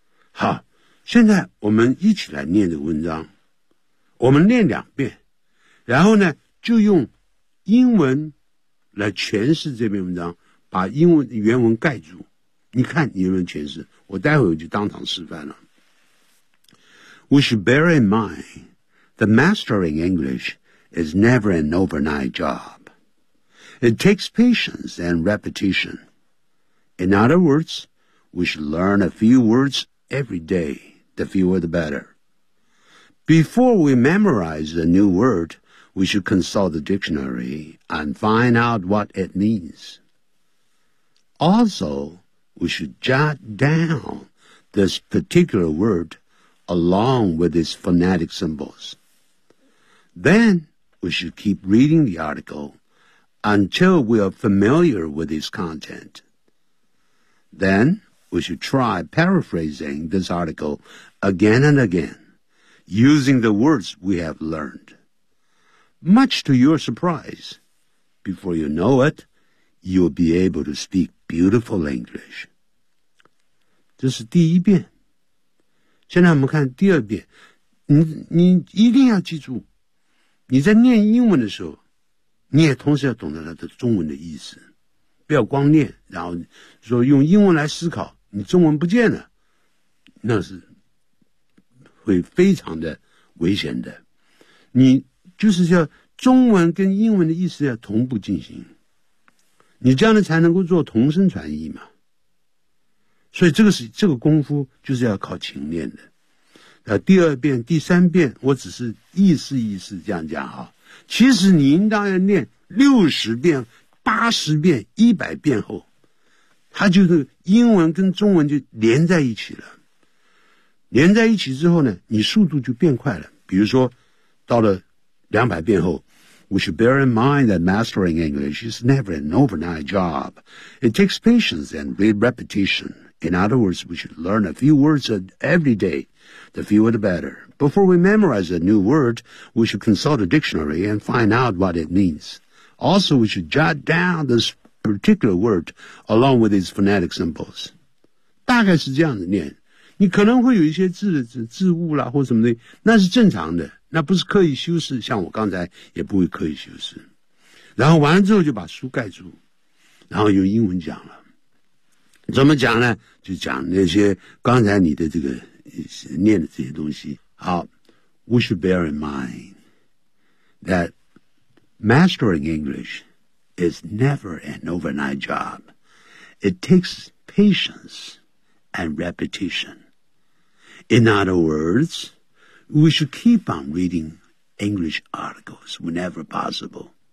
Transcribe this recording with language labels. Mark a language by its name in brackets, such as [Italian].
[Chinese] 好，现在我们一起来念这个文章，我们念两遍，然后呢，就用英文来诠释这篇文章，把英文原文盖住。你看你有没有诠释，我待会儿就当场示范了。 [English] We should bear in mind that mastering English is never an overnight job. It takes patience and repetition. In other words, we should learn a few words every day, the fewer the better. Before we memorize a new word, we should consult the dictionary and find out what it means. Also,We should jot down this particular word along with its phonetic symbols. Then we should keep reading the article until we are familiar with its content. Then we should try paraphrasing this article again and again, using the words we have learned. Much to your surprise, before you know it, you'll be able to speak beautiful English. [Chinese] 这是第一遍。现在我们看第二遍。你一定要记住，你在念英文的时候，你也同时要懂得它的中文的意思。不要光念，然后说用英文来思考，你中文不见了，那是会非常的危险的。你就是要中文跟英文的意思要同步进行，你这样的才能够做同声传译嘛。所以这个是这个功夫就是要靠勤练的。那第二遍、第三遍，我只是意思意思这样讲啊。其实你应当要念60遍、80遍、100遍后，它就是英文跟中文就连在一起了。连在一起之后呢，你速度就变快了。比如说，到了200遍后 [English] ，We should bear in mind that mastering English is never an overnight job. It takes patience and repetition. In other words, we should learn a few words every day. The fewer the better. Before we memorize a new word, we should consult a dictionary and find out what it means. Also, we should jot down this particular word along with its phonetic symbols. [Chinese] 大概是这样子念，你可能会有一些字误啦或什么的，那是正常的，那不是刻意修饰，像我刚才也不会刻意修饰。然后完了之后就把书盖住，然后用英文讲了。怎么讲呢？就讲那些刚才你的这个念的这些东西。 [English] 好， We should bear in mind that mastering English is never an overnight job. It takes patience and repetition. In other words, we should keep on reading English articles whenever possible.